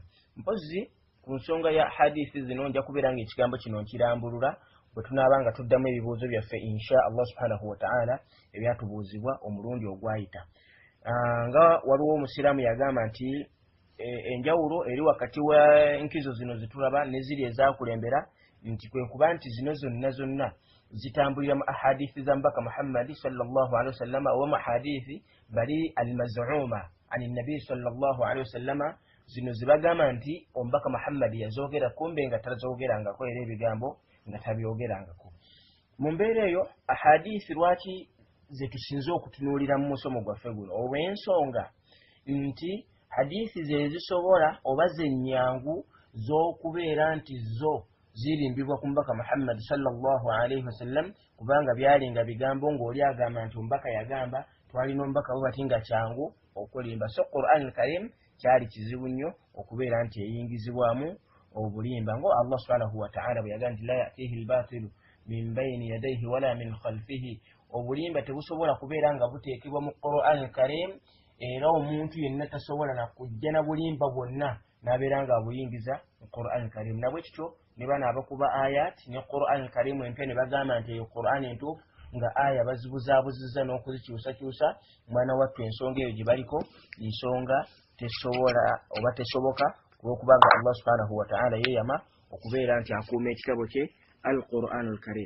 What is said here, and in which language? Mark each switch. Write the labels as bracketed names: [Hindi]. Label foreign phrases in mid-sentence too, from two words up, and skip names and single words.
[Ganda] Mpozi ku nsonga ya hadithi zino nja kubeera nga ekigambo kino nkirambulula bwe tunaaba nga tuddamu ebibuuzo byaffe [Arabic] إن شاء الله سبحانه وتعالى [Ganda] ebyatubuuzibwa omulundi ogwayita. Nga waliwo omusiraamu yagamba nti enjawulo eri wakati wa enkizo zino zitulaba ne ziri ezaakulembera nti kwe kuba nti zino zonna zitambulira mu ahadithi za mbaka Muhammad [Arabic] صلى الله عليه وسلم وأحاديث بالي المزعومة عن النبي صلى الله عليه وسلم, [Ganda] zino zibagamba nti omubaka Muhammad yazoogera kumbe nga tazoogerangako era ebigambo nga tabyogerangako. Mu mbeera eyo ahadithi lwaki ze tusinze okutunuulira mu musomo gwaffe guno olw'ensonga nti hadithi ze zisobola oba zenyangu z'okubeera nti zo zirimbibwa ku mubaka Muhammad [Arabic] صلى الله عليه وسلم, [Ganda] kubanga byalinga bigambo ng'oli agamba nti omubaka yagamba, twalina omubaka bwe bati nga kyangu okulimba. So Qur'an al-Karim kyali kizibu nnyo okubeera nti eyingizibwamu obulimba, ngo Allah [Arabic] سبحانه وتعالى [Ganda] bwe yagamba nti [Arabic] لا يأتيه الباطل من بين يديه ولا من خلفه, [Ganda] obulimba tebusobola kubeera nga buteekebwa mu Qur'an al-Karim era omuntu yenna tasobola na kujja na bulimba bwonna n'abeera nga abuyingiza mu Qur'an al-Karim. Nabwe kityo ne bano abakuba ayat ne Qur'an al-Karim empya ne bagamba nti eyo Qur'an entuufu nga aya bazibuzaabuzizza n'okuzikyusakyusa, mwana wattu ensonga eyo gye baliko nsonga tesobola oba tesoboka olw'okubanga Allah [Arabic] سبحانه وتعالى [Ganda] yeeyama okubeera nti akuuma ekitabo kye al-Qur'an al-Karim.